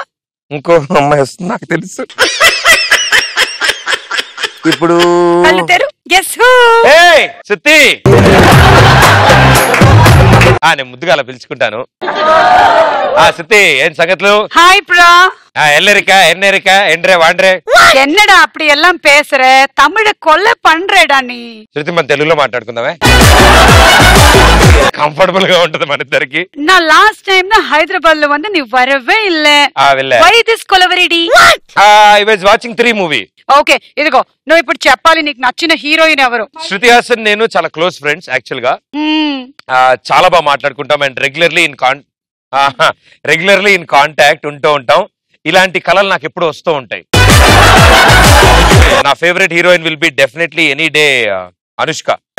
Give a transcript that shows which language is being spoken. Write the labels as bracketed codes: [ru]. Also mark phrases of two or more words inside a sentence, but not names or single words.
[te] ఇంకో అమ్మాయి వస్తుంది నాకు తెలుసు. ఇప్పుడు కళ్ళు తెరు. [en] guess who? [te] ఏయ్ సుత్తి, నేను ముద్దుగా అలా పిలుచుకుంటాను. సుత్తి, ఏం సంగతులు? హాయ్ ప్రా. ఎల్లరికా ఎన్నరికా ఎండ్రే వాండ్రే [ta] என்னடா அப்படி எல்லாம் பேசுற? தமிழ கொல்ல பண்றேடா நீ. [te] శృతి, మన తెలుగులో మాట్లాడుకుందామే, కంఫర్టబుల్ గా ఉంటది మన ఇద్దరికి. [ta] நான் [en] last time [ta] தான் ஹைதராபாத்ல வந்து நீ வரவே இல்ல. [en] Why this కొలవరిడి? I was watching 3 మూవీ. [te] ఓకే, ఇదిగో నువ్వు ఇప్పుడు చెప్పాలి నీకు నచ్చిన హీరోయిన్ ఎవరు? శృతి హాసన్ నేను చాలా [en] close friends actually. [te] చాలా బాగా మాట్లాడుకుంటాం [en] and regularly in contact [te] ఉంటూ ఉంటాం. ఇలాంటి కళలు నాకు ఎప్పుడు వస్తూ ఉంటాయి. నా ఫేవరెట్ హీరోయిన్ [en] will be definitely any day [te] అనుష్క.